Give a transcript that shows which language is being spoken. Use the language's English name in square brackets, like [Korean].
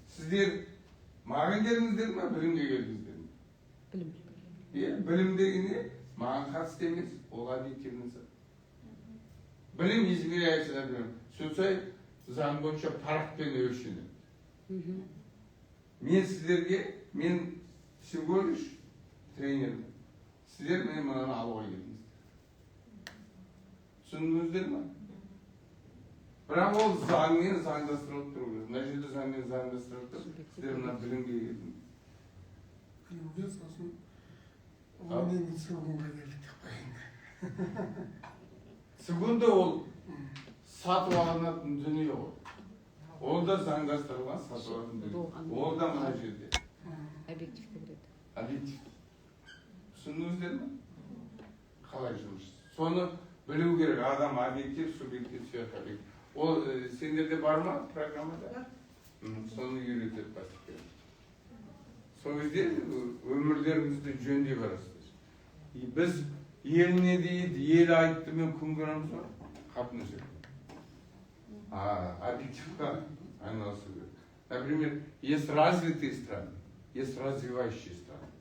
[Kazakh] Сіздер маған келдіңіздер ме, білімге келдіңіздер ме? Білім. Білім дегенде маған қатысты емес, ол [Russian] объективный [Kazakh] зат. Білім [Russian] измеряется, например, [Kazakh] сөйтсай заң бойынша парақпен өлшенеді. Мен сіздерге, мен [Russian] всего лишь [Kazakh] тренермін. Сіздер мен мынаны алуға келдіңіздер. Түсіндіңіздер ме? Бірақ ол заңмен заңдастырылып тұру керек. Мына жерде заңмен заңдастырылып тұр. Сіздер мына білімге келдіңіз. Сосын онымен сегундға келдік деп қояйын. Сегунда ол сатып алынатын дүние ғой. Ол да заңдастырылған сатып алынатын дүние. Ол да мына жерде. Объективті біледі. Объектив. Түсіндіңіздер ме? Қалай жұмыс? Соны білу керек. Адам объектив, субъектив, сверхобъектив. Ол сендерде бар ма программада? Соны үйретіп бастық керек. Сол кезде өмірлеріңізді жөндей барасыздар. Біз ел не дейді, ел айтты мен күн көреміз ғой, қапны жүріп. Объективқа айналысу керек. [Russian] Например, есть развитые страны, есть развивающие страны.